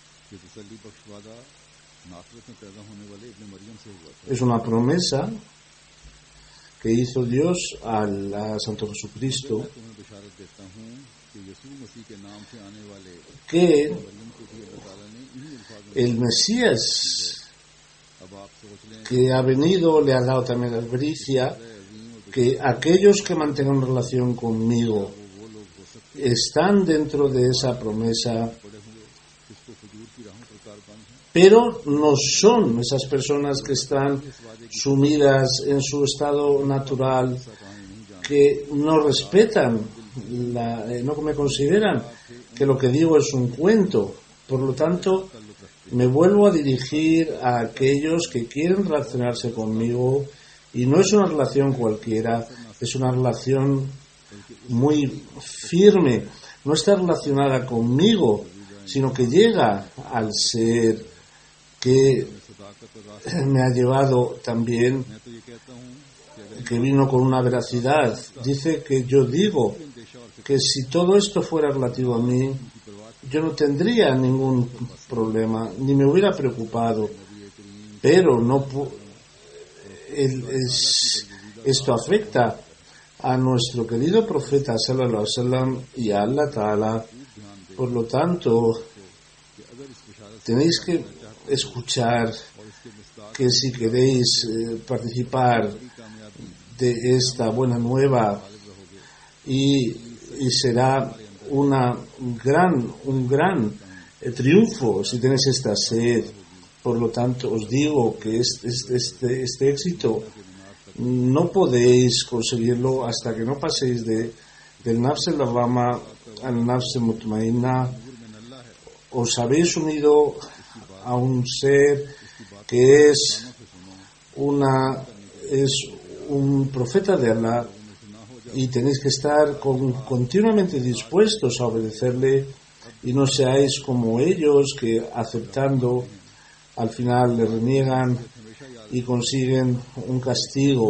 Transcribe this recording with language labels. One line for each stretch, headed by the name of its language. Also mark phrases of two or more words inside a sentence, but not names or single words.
Urdu: کہ تسلی بخش وعدہ ناصرت میں پیدا ہونے والے ابن مریم سے ہوا تھا.
Spanish: Es una promesa que hizo Dios al Santo Jesucristo,
Urdu: میں تمہیں بشارت دیتا ہوں کہ یسوع مسیح کے نام سے آنے والے
Spanish: que
Urdu: مریم کو بھی اللہ تعالیٰ نے انہیں الفاظ میں
Spanish: el Mesías
Urdu: اب آپ سوچ لیں
Spanish: que ha venido le ha dado también la advertencia que aquellos que mantengan relación conmigo
Urdu: وہ لوگ ہو سکتے
Spanish: están dentro de esa promesa,
Urdu: پڑے ہونگے جسکو فجور کی راہوں پر کاربند ہیں.
Spanish: pero no son esas personas que están sumidas en su estado natural, que no respetan, no me consideran que lo que digo es un cuento. Por lo tanto, me vuelvo a dirigir a aquellos que quieren relacionarse conmigo, y no es una relación cualquiera, es una relación muy firme. No está relacionada conmigo, sino que llega al ser que me ha llevado también,
Urdu: میں تو یہ کہتا ہوں کہ اگر
Spanish: que vino con una veracidad. Dice que yo digo que si todo esto fuera relativo a mí, yo no tendría ningún problema, ni me hubiera preocupado. Pero no esto afecta a nuestro querido profeta
Arabic: صلى الله عليه وسلم
Spanish: y a Allah Ta'ala. Por lo tanto, tenéis que escuchar que si queréis participar de esta buena nueva, y será un gran triunfo si tenéis esta sed. Por lo tanto, os digo que este éxito no podéis conseguirlo hasta que no paséis del
Arabic: نفس اللوامة
Spanish: al
Arabic: نفس مطمئنة.
Spanish: Os habéis unido a un ser que es un profeta de Allah, y tenéis que estar continuamente dispuestos a obedecerle, y no seáis como ellos que, aceptando, al final le reniegan y consiguen un castigo.